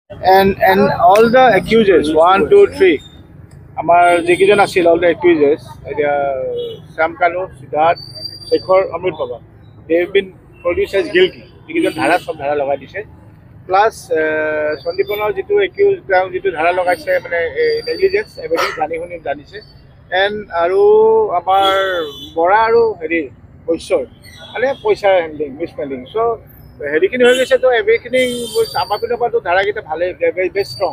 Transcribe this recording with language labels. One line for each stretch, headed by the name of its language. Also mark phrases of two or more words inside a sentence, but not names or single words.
English: and all the accusers, 1, 2, 3,
Assamese: আমাৰ যিকেইজন আছিল
English: all the accusers,
Assamese: এতিয়া শ্যাম কানু, সিদ্ধাৰ্থ, শেখৰ, অমৃত বাবা,
English: they have been produced as guilty.
Assamese: যিকেইজন ধাৰা সব ধাৰা লগাই দিছে, প্লাছ সন্দীপনৰ যিটো একিউজ, তেওঁ যিটো ধাৰা লগাইছে মানে নেগলিজেঞ্চ, এভৰিথিং জানি শুনি জানিছে। এণ্ড আৰু আমাৰ বৰা আৰু হেৰি বৈশ্যৰ মানে পইচাৰ হেণ্ডলিং, মিছহেণ্ডিং। চ' হেৰিখিনি হৈ গৈছে, তো এভৰিখিনি আমাৰ পিনৰ পৰাতো ধাৰাকেইটা ভালেই,
English: very strong.